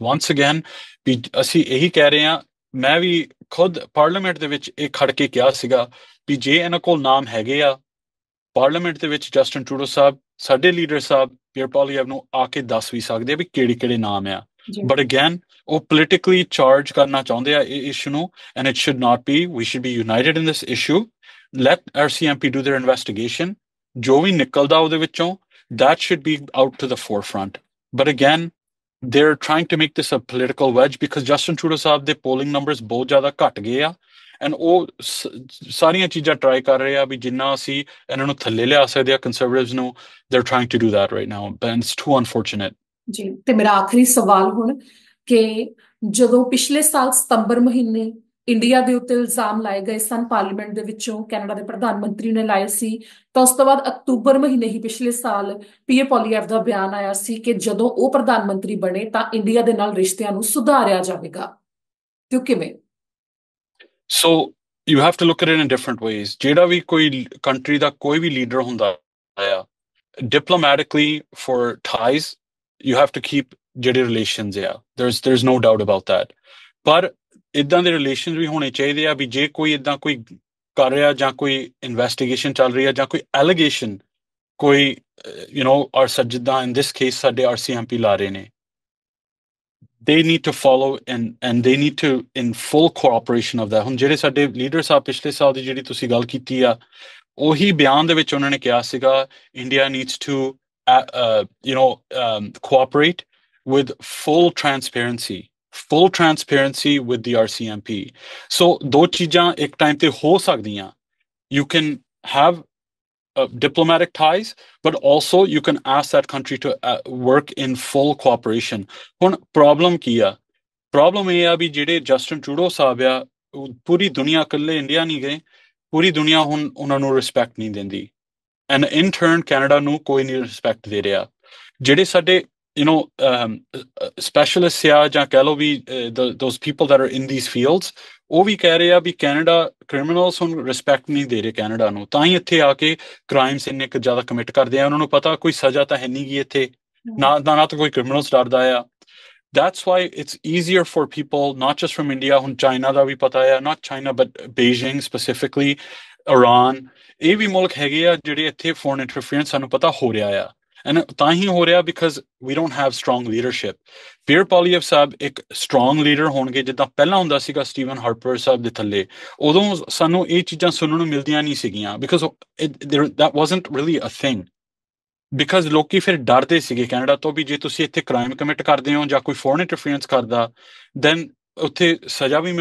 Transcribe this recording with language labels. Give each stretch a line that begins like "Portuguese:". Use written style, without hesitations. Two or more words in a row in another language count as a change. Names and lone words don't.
English: once again
Punjabi: ਵੀ ਅਸੀਂ ਇਹੀ ਕਹਿ ਰਹੇ ਹਾਂ, ਮੈਂ ਵੀ ਖੁਦ ਪਾਰਲੀਮੈਂਟ ਦੇ ਵਿੱਚ ਇਹ ਖੜ ਕੇ ਕਿਹਾ ਸੀਗਾ ਵੀ ਜੇ ਇਹਨਾਂ ਕੋਲ ਨਾਮ ਹੈਗੇ ਆ ਪਾਰਲੀਮੈਂਟ ਦੇ ਵਿੱਚ, ਜਸਟਿਨ ਟਰੂਡੋ ਸਾਹਿਬ ਸਾਡੇ ਲੀਡਰ ਸਾਹਿਬ ਪੀਅਰ ਪੋਲੀਐਵ ਨੂੰ ਆ ਕੇ ਦੱਸ ਵੀ ਸਕਦੇ ਆ ਵੀ ਕਿਹੜੇ ਨਾਮ ਆ।
English: but again
Punjabi: ਉਹ
English: politically charge
Punjabi: ਕਰਨਾ ਚਾਹੁੰਦੇ ਆ ਇਹ ਇਸ਼ੂ ਨੂੰ,
English: and it should not be. We should be united in this issue, let RCMP do their investigation,
Punjabi: ਜੋ ਵੀ ਨਿਕਲਦਾ ਉਹਦੇ ਵਿੱਚੋਂ
English: that should be out to the forefront. But again, they're trying to make this a political wedge because Justin Trudeau
Punjabi: ਸਾਹਿਬ ਦੇ
English: polling numbers
Punjabi: ਬਹੁਤ ਜ਼ਿਆਦਾ ਘਟ ਗਏ ਆ ਐਂਡ ਉਹ ਸਾਰੀਆਂ ਚੀਜ਼ਾਂ ਟਰਾਈ ਕਰ ਰਹੇ ਆ ਵੀ ਜਿੰਨਾ ਅਸੀਂ ਇਹਨਾਂ ਨੂੰ ਥੱਲੇ ਲਿਆ ਸਕਦੇ ਆ ਕੰਜ਼ਰਵੇਟਿਵਸ ਨੂੰ
English: they're trying to do that right now and it's too unfortunate.
Punjabi: ਜੀ ਤੇ ਮੇਰਾ ਆਖਰੀ ਸਵਾਲ ਹੁਣ ਕਿ ਜਦੋਂ ਪਿਛਲੇ ਸਾਲ ਸਤੰਬਰ ਮਹੀਨੇ ਇੰਡੀਆ ਦੇ ਉੱਤੇ ਇਲਜ਼ਾਮ ਲਾਏ ਗਏ ਸਨ ਪਾਰਲੀਮੈਂਟ ਦੇ ਵਿੱਚੋਂ ਕੈਨੇਡਾ ਦੇ ਪ੍ਰਧਾਨ ਮੰਤਰੀ ਨੇ ਲਾਏ ਸੀ ਤਾਂ ਉਸ ਤੋਂ ਬਾਅਦ ਅਕਤੂਬਰ ਮਹੀਨੇ ਹੀ ਪਿਛਲੇ ਸਾਲ ਪੀਅਰ ਪੋਲੀਐਵ ਦਾ ਬਿਆਨ ਆਇਆ ਸੀ ਕਿ ਜਦੋਂ ਉਹ ਪ੍ਰਧਾਨ ਮੰਤਰੀ ਬਣੇ ਤਾਂ ਇੰਡੀਆ ਦੇ ਨਾਲ ਰਿਸ਼ਤਿਆਂ ਨੂੰ ਸੁਧਾਰਿਆ ਜਾਵੇਗਾ ਤੇ ਉਹ ਕਿਵੇਂ?
English: So you have to look at it in different ways.
Punjabi: ਜਿਹੜਾ ਵੀ ਕੋਈ ਕੰਟਰੀ ਦਾ ਕੋਈ ਵੀ ਲੀਡਰ ਹੁੰਦਾ ਆ
English: diplomatically for ties you have to keep ਜਿਹੜੇ relations ਆ there's no doubt about that.
Punjabi: ਪਰ ਇਦਾਂ ਦੇ ਰਿਲੇਸ਼ਨ ਵੀ ਹੋਣੇ ਚਾਹੀਦੇ ਆ ਵੀ ਜੇ ਕੋਈ ਇਦਾਂ ਕੋਈ ਕਰ ਰਿਹਾ ਜਾਂ ਕੋਈ ਇਨਵੈਸਟੀਗੇਸ਼ਨ ਚੱਲ ਰਹੀ ਆ ਜਾਂ ਕੋਈ ਐਲੀਗੇਸ਼ਨ ਕੋਈ ਔਰ ਜਿੱਦਾਂ
English: in this case
Punjabi: ਸਾਡੇ RCMP ਲਾ ਰਹੇ ਨੇ
English: they need to follow and they need to in full cooperation of that.
Punjabi: ਹੁਣ ਜਿਹੜੇ ਸਾਡੇ ਲੀਡਰ ਸਾਹਿਬ ਪਿਛਲੇ ਸਾਲ ਦੀ ਜਿਹੜੀ ਤੁਸੀਂ ਗੱਲ ਕੀਤੀ ਆ ਉਹੀ ਬਿਆਨ ਦੇ ਵਿੱਚ ਉਹਨਾਂ ਨੇ ਕਿਹਾ ਸੀਗਾ
English: India needs to cooperate with full transparency with the RCMP.
Punjabi: So ਦੋ ਚੀਜ਼ਾਂ ਇੱਕ ਟਾਈਮ ਤੇ ਹੋ ਸਕਦੀਆਂ.
English: You can have diplomatic ties, but also you can ask that country to work in full cooperation.
Punjabi: ਹੁਣ problem ਕੀ ਆ? Problem ਇਹ ਆ ਵੀ ਜਿਹੜੇ ਜਸਟਿਨ ਟਰੂਡੋ ਸਾਹਿਬ ਆ ਪੂਰੀ ਦੁਨੀਆ ਇਕੱਲੇ ਇੰਡੀਆ ਨਹੀਂ ਗਏ ਪੂਰੀ ਦੁਨੀਆ ਹੁਣ ਉਹਨਾਂ ਨੂੰ ਰਿਸਪੈਕਟ ਨਹੀਂ ਦਿੰਦੀ
English: and in turn
Punjabi: ਕੈਨੇਡਾ ਨੂੰ ਕੋਈ ਨਹੀਂ ਰਿਸਪੈਕਟ ਦੇ ਰਿਹਾ ਜਿਹੜੇ ਸਾਡੇ specialists ਆ ਜਾਂ ਕਹਿ ਲਓ ਵੀ
English: those people that are in these fields
Punjabi: ਉਹ ਵੀ ਕਹਿ ਰਹੇ ਆ ਵੀ ਕੈਨੇਡਾ ਕ੍ਰਿਮੀਨਲਸ ਹੁਣ ਰਿਸਪੈਕਟ ਨਹੀਂ ਦੇ ਰਹੇ ਕੈਨੇਡਾ ਨੂੰ ਤਾਂ ਹੀ ਇੱਥੇ ਆ ਕੇ ਕ੍ਰਾਈਮਸ ਇੰਨੇ ਕੁ ਜ਼ਿਆਦਾ ਕਮਿਟ ਕਰਦੇ ਆ ਉਹਨਾਂ ਨੂੰ ਪਤਾ ਕੋਈ ਸਜ਼ਾ ਤਾਂ ਹੈ ਨਹੀਂ ਗੀ ਇੱਥੇ ਨਾ ਤਾਂ ਕੋਈ ਕ੍ਰਿਮੀਨਲਸ ਡਰਦਾ ਆ
English: that's why it's easier for people not just from India
Punjabi: ਹੁਣ ਚਾਈਨਾ ਦਾ ਵੀ ਪਤਾ ਆ
English: not China but Beijing specifically Iran
Punjabi: ਇਹ ਵੀ ਮੁਲਕ ਹੈਗੇ ਆ ਜਿਹੜੇ ਇੱਥੇ
English: foreign interference
Punjabi: ਸਾਨੂੰ ਪਤਾ ਹੋ ਰਿਹਾ ਆ and ਤਾਂ ਹੀ ਹੋ ਰਿਹਾ
English: because we don't have strong leadership.
Punjabi: ਪੀਅਰ ਪੋਲੀਐਵ ਸਾਹਿਬ ਇੱਕ
English: strong leader
Punjabi: ਹੋਣਗੇ ਜਿੱਦਾਂ ਪਹਿਲਾਂ ਹੁੰਦਾ ਸੀਗਾ ਸਟੀਵਨ ਹਾਰਪਰ ਸਾਹਿਬ ਦੇ ਥੱਲੇ ਉਦੋਂ ਸਾਨੂੰ ਇਹ ਚੀਜ਼ਾਂ ਸੁਣਨ ਨੂੰ ਮਿਲਦੀਆਂ ਨਹੀਂ ਸੀਗੀਆਂ
English: because that wasn't really a thing.
Punjabi: ਬਿਕਾਜ਼ ਲੋਕੀ ਫਿਰ ਡਰਦੇ ਸੀਗੇ ਕੈਨੇਡਾ ਤੋਂ ਵੀ ਜੇ ਤੁਸੀਂ ਇੱਥੇ
English: crime commit
Punjabi: ਕਰਦੇ ਹੋ ਜਾਂ ਕੋਈ
English: foreign interference
Punjabi: ਕਰਦਾ ਦੈਨ ਉੱਥੇ ਸਜ਼ਾ ਵੀ